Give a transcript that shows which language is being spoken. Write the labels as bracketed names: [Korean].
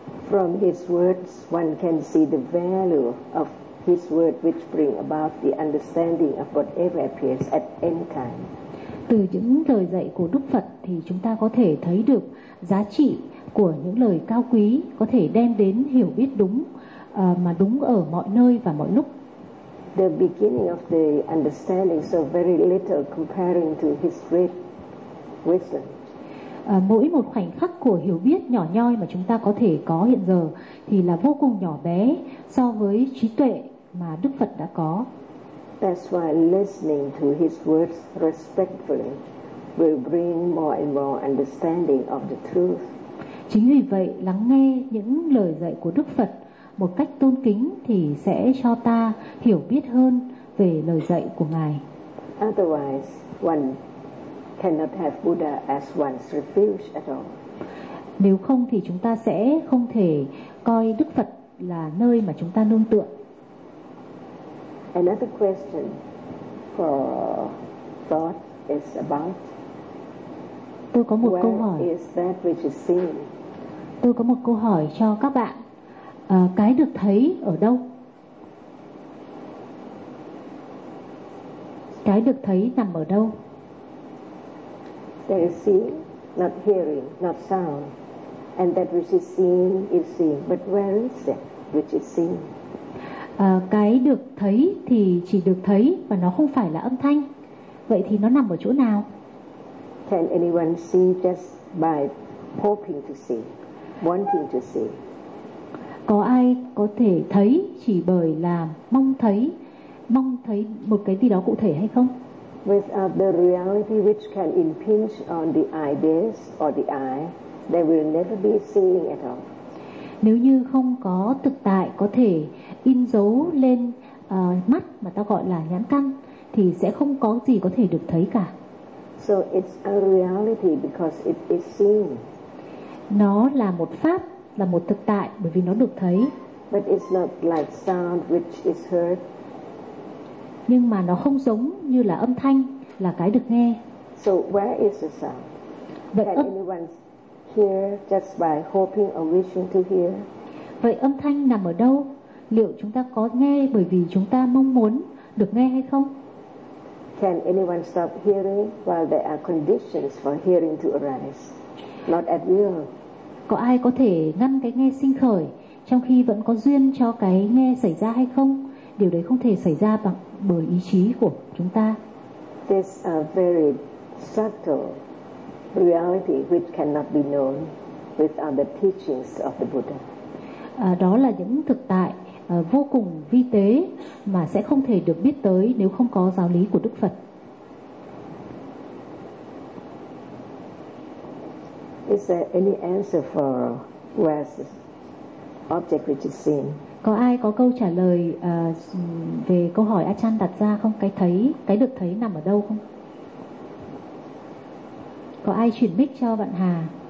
[English] From his words, one can see the value of his word, which bring about the understanding of whatever appears at any time. [Vietnamese] Từ những lời dạy của Đức Phật thì chúng ta có thể thấy được giá trị của những lời cao quý có thể đem đến hiểu biết đúng mà đúng ở mọi nơi và mọi lúc. [English] The beginning of the understanding so very little comparing to his great wisdom. [Vietnamese] Mỗi một khoảnh khắc của hiểu biết nhỏ nhoi mà chúng ta có thể có hiện giờ thì là vô cùng nhỏ bé so với trí tuệ mà Đức Phật đã có. [English] That's why listening to his words respectfully will bring more and more understanding of the truth. [Vietnamese] Chính vì vậy, lắng nghe những lời dạy của Đức Phật một cách tôn kính thì sẽ cho ta hiểu biết hơn về lời dạy của Ngài. [English] Otherwise, one cannot have Buddha as one's refuge at all. [Vietnamese] Nếu không thì chúng ta sẽ không thể coi Đức Phật là nơi mà chúng ta nương tựa. [English] Another question for thought is about. [Vietnamese] Tôi có một câu hỏi. [English] Where is that which is seen? [Vietnamese] Tôi có một câu hỏi cho các bạn. Cái được thấy ở đâu? Cái được thấy nằm ở đâu? [English] There is seeing, not hearing, not sound, and that which is seen is seen. But where is it which is seen? [Vietnamese] Cái được thấy thì chỉ được thấy và nó không phải là âm thanh. Vậy thì nó nằm ở chỗ nào? [English] Can anyone see just by hoping to see, wanting to see? [Vietnamese] Có ai có thể thấy chỉ bởi là mong thấy một cái gì đó cụ thể hay không? [English] Without the reality which can impinge on the ideas or the eye, there will never be seeing at all. [Vietnamese] Nếu như không có thực tại có thể in dấu lên mắt mà ta gọi là nhãn căn thì sẽ không có gì có thể được thấy cả. [English] So it's a reality because it is seen. [Vietnamese] Nó là một pháp, là một thực tại bởi vì nó được thấy. [English] But it's not like sound which is heard. [Vietnamese] Nhưng mà nó không giống như là âm thanh, là cái được nghe. [English] So where is the sound? Vậy can anyone hear just by hoping or wishing to hear? [Vietnamese] Vậy âm thanh nằm ở đâu? Liệu chúng ta có nghe bởi vì chúng ta mong muốn được nghe hay không? [English] Can anyone stop hearing while there are conditions for hearing to arise? Not at will. [Vietnamese] Có ai có thể ngăn cái nghe sinh khởi trong khi vẫn có duyên cho cái nghe xảy ra hay không? Điều đấy không thể xảy ra bằng bởi ý chí của chúng ta. [English] This a very subtle reality which cannot be known without the teachings of the Buddha. [Vietnamese] Đó là những thực tại vô cùng vi tế mà sẽ không thể được biết tới nếu không có giáo lý của Đức Phật. [English] Is there any answer for where the object which is seen? [Vietnamese] Có ai có câu trả lời về câu hỏi Achan đặt ra không? Cái thấy, cái được thấy nằm ở đâu không? Có ai chuyển mic cho bạn Hà?